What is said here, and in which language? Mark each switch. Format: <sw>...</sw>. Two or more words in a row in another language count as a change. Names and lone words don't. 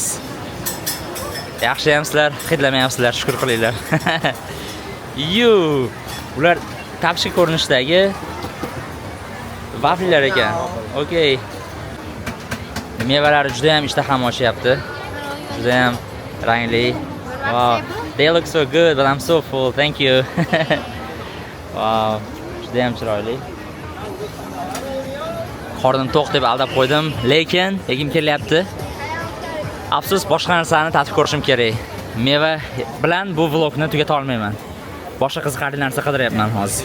<uz>Yaxshi ham sizlar hidlamayapsizlar, shukr qilinglar. Ular tapshi ko'rinishdagi vaflilar ekan. Okay. Mevalari juda ham ishtaham ochyapti. Juda ham rangli.</uz> <en>Wow, they look so good, but I'm so full. Thank you.</en> <uz>Wow, juda ham chiroyli. Qornim to'q deb aldab qo'ydim, lekin yegim kelyapti. Afsus, boshqa narsani tatib ko'rishim kerak. Meva bilan bu vlogni tugata olmayman. Boshqa qiziqarli narsa qidiryapman hozir.</uz>